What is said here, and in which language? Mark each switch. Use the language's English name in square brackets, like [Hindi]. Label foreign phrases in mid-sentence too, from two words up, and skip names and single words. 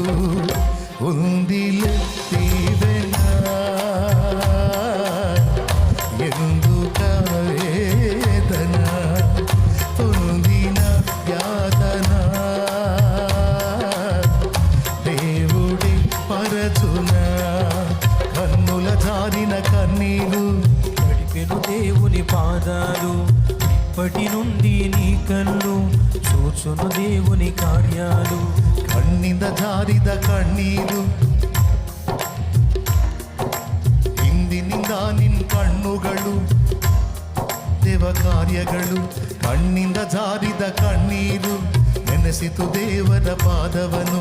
[Telugu] ఉందిలే దీవెనా ఎందుక వేదన, పొందిన యాతన దేవుడి పరచున. కన్నుల జారిన కన్నీరు గడిపెను దేవుని పాదాలు, ఇప్పటి నుండి నీ కన్ను చూచును దేవుని కార్యాలు. [Kannada] ಕಣ್ಣಿಂದ ಜಾರಿದ ಕಣ್ಣೀರು, ಇಂದಿನಿಂದ ನಿನ್ ಕಣ್ಣುಗಳು ದೇವ ಕಾರ್ಯಗಳು. ಕಣ್ಣಿಂದ ಜಾರಿದ ಕಣ್ಣೀರು ನೆನೆಸಿತು ದೇವರ ಪಾದವನು.